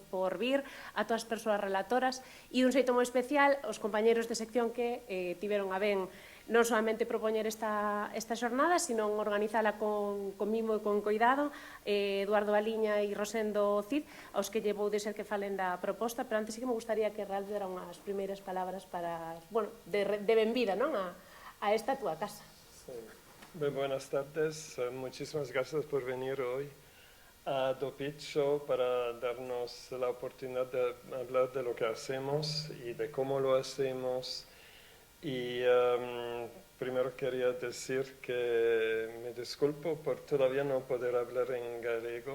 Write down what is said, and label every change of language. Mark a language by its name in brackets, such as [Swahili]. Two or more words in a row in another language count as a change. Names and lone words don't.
[Galician] por vir, a todas as persoas relatoras e un xeito moi especial aos compañeros de sección que tiveron a ben non solamente propoñer esta xornada, sino organizala con mimo e con cuidado, Eduardo Aliña e Rosendo Cid, aos que lle vou dizer que falen da proposta, pero antes sí que me gustaría que Ralph dera unhas primeiras palabras para, bueno, de benvida, non, a esta túa casa. [Spanish] Muy buenas tardes, muchísimas gracias por venir hoy a Do Picho para darnos la oportunidad de hablar de lo que hacemos y de cómo lo hacemos. Y primero quería decir que me disculpo por todavía no poder hablar en gallego.